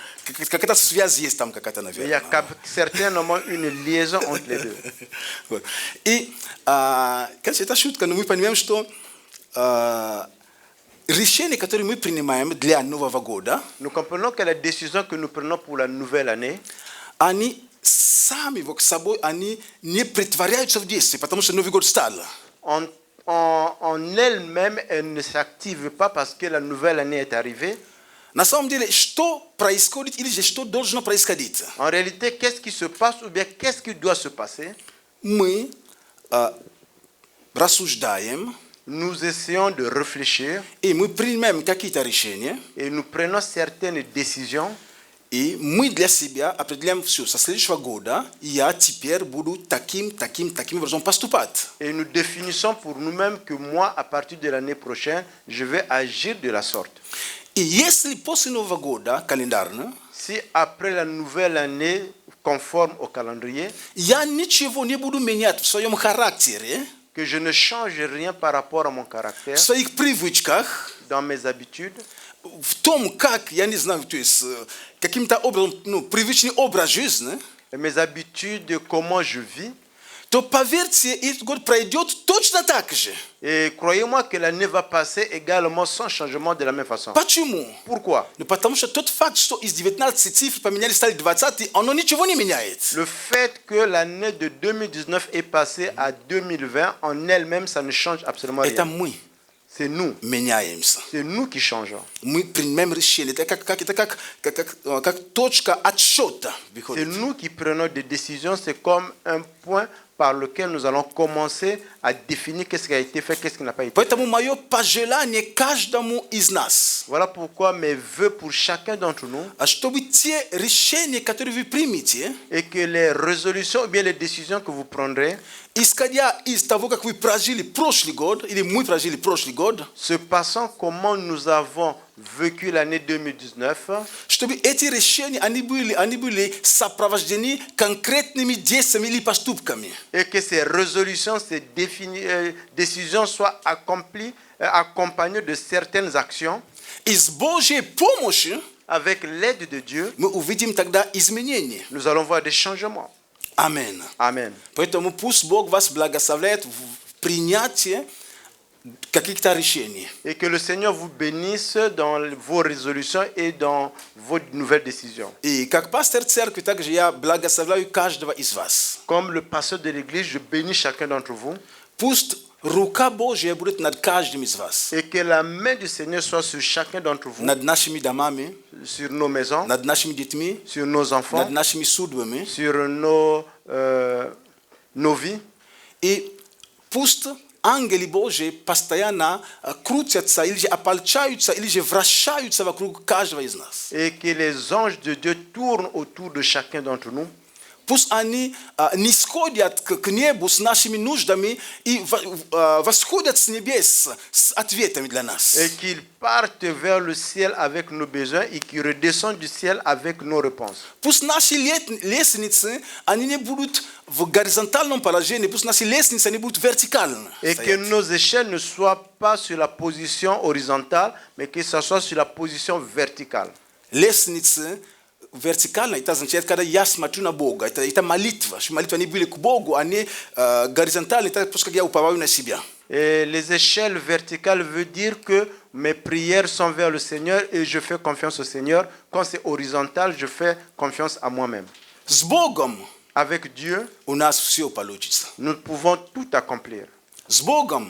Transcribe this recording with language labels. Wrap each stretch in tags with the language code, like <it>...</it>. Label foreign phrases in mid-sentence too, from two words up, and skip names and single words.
<ru>Какая-то связь есть там, какая-то,</ru> <fr>Il y a</fr> <ru>наверное.</ru> <fr>certainement une liaison entre les deux.</fr> <ru>Вот. И, конечно, это шутка, но мы понимаем, что решения, которые мы принимаем для Нового года,</ru> <fr>Nous comprenons que les décisions que nous prenons pour la nouvelle année,</fr> <ru>они сами вот собой, они не притворяются в действие, потому что Новый год стал.</ru> <fr>en elles-mêmes, elles ne s'activent pas parce que la nouvelle année est arrivée.</fr> <ru>На самом деле, что происходит или же что должно происходить?</ru> <fr>En réalité, qu'est-ce qui se passe ou bien qu'est-ce qui doit se passer?</fr> <ru>Мы рассуждаем,</ru> <fr>Nous essayons de réfléchir</fr> <ru>и мы принимаем какие-то решения,</ru> <fr>et nous prenons certaines décisions.</fr> <ru>и мы для себя определяем все. Со следующего года я теперь буду таким образом поступать.</ru> <fr>Et nous définissons pour nous-mêmes que moi, à partir de l'année prochaine, je vais agir de la sorte.</fr> <ru>И если после Нового года календарно,</ru> <fr>Si après la nouvelle année, conforme au calendrier,</fr> <ru>я ничего не буду менять в своем характере,</ru> <fr>que je ne change rien par rapport à mon caractère,</fr> <ru>в своих привычках,</ru> <fr>dans mes habitudes,</fr> <ru>в том, как, я не знаю, то есть каким-то образом, ну, привычный образ жизни,</ru> <fr>et mes habitudes, de comment je vis,</fr> <ru>то поверьте, этот год пройдет точно так же.</ru> <fr>et croyez-moi que l'année va passer également sans changement de la même façon.</fr> <ru>Почему?</ru> <fr>Pourquoi?</fr> <ru>Ну, потому что тот факт, что из 19 цифр поменяли, стали 20, оно ничего не меняет.</ru> <fr>Le fait que l'année de 2019 est passée à 2020, en elle-même, ça ne change absolument</fr> <ru>Это</ru> <fr>rien.</fr> <ru>мы</ru> <fr>C'est nous.</fr> <ru>меняемся.</ru> <fr>C'est nous qui changeons.</fr> <ru>Мы принимаем решение. Это как точка отсчета</ru> <fr>C'est</fr> <ru>выходит.</ru> <fr>nous qui prenons des décisions. C'est comme un point par lequel nous allons commencer à définir qu'est-ce qui a été fait, qu'est-ce qui n'a pas été fait.</fr> <ru>Поэтому мое пожелание каждому из нас,</ru> <fr>Voilà pourquoi mes vœux pour chacun d'entre nous,</fr> <ru>чтобы те решения, которые вы примете,</ru> <fr>et que les résolutions ou bien les décisions que vous prendrez,</fr> <ru>исходя из того, как вы прожили прошлый год, или мы прожили прошлый год,</ru> <fr>se passant comment nous avons vécu l'année 2019,</fr> <ru>чтобы эти решения, они были сопровождены конкретными действиями или поступками.</ru> <fr>et que ces résolutions, ces décisions soient accompagnées de certaines actions.</fr> <ru>И с Божьей помощью</ru> <fr>Avec l'aide de Dieu,</fr> <ru>мы увидим тогда изменения.</ru> <fr>nous allons voir des changements.</fr> <ru>Аминь.</ru> <fr>Amen.</fr> <ru>Поэтому пусть Бог вас благословляет в принятии каких-то решений.</ru> <fr>Et que le Seigneur vous bénisse dans vos résolutions et dans vos nouvelles décisions.</fr> <ru>И как пастор церкви, также я благословляю каждого из вас.</ru> <fr>Comme le pasteur de l'église, je bénis chacun d'entre vous.</fr> <ru>Пусть рука Божья будет над каждым из вас.</ru> <fr>Et que la main du Seigneur soit sur chacun d'entre vous,</fr> <ru>Над нашими домами,</ru> <fr>sur nos maisons,</fr> <ru>над нашими детьми,</ru> <fr>sur nos enfants,</fr> <ru>над нашими судьбами.</ru> <fr>sur nos vies.</fr> <ru>И пусть ангелы Божьи постоянно крутятся или же ополчаются, или же вращаются вокруг каждого из нас.</ru> <fr>Et que les anges de Dieu tournent autour de chacun d'entre nous.</fr> <ru>Пусть они нисходят к небу с нашими нуждами и восходят с небес с ответами для нас.</ru> <fr>Et qu'ils partent vers le ciel avec nos besoins et qu'ils redescendent du ciel avec nos réponses.</fr> <ru>Пусть наши лестницы, они не будут в горизонтальном положении, пусть наши лестницы, они будут вертикально.</ru> <fr>Et que nos échelles ne soient pas sur la position horizontale, mais que ce soit sur la position verticale.</fr> <ru>Лестницы вертикально, это означает, когда я смотрю на Бога, это молитва, что молитва не были к Богу, они горизонтально, это просто как я уповаю на себя.</ru> <fr>Et les échelles verticales veut dire que mes prières sont vers le Seigneur et je fais confiance au Seigneur. Quand c'est horizontal, je fais confiance à moi-même.</fr> <ru>С Богом</ru> <fr>Avec Dieu,</fr> <ru>у нас все получится.</ru> <fr>nous pouvons tout accomplir.</fr> <ru>С Богом</ru>